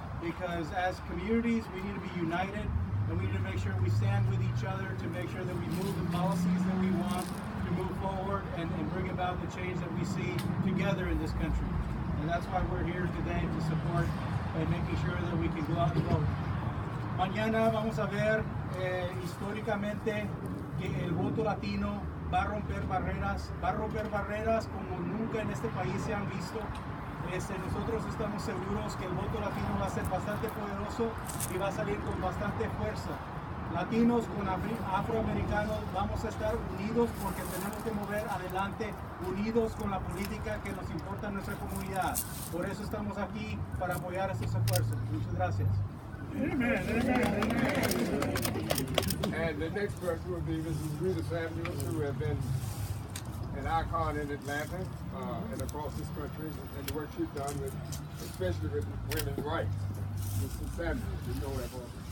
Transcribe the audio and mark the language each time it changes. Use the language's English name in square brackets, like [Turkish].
[English] Because as communities, we need to be united, and we need to make sure we stand with each other to make sure that we move the policies that we want to move forward and bring about the change that we see together in this country. And that's why we're here today to support and making sure that we can go out and vote. [Spanish] Mañana vamos a ver históricamente que el voto latino va a romper barreras como nunca en este país se han visto. Nosotros estamos seguros que el voto latino va a ser bastante poderoso y va a salir con bastante fuerza. Latinos con afroamericanos vamos a estar unidos porque tenemos que mover adelante, unidos con la política que nos importa en nuestra comunidad. Por eso estamos aquí para apoyar estos esfuerzos. Muchas gracias. [English] Amen. And the next person will be Mrs. Rita Samuels, who has been an icon in Atlanta and across this country, and the work she's done with, especially with women's rights. Mrs. Samuels, you know that voice.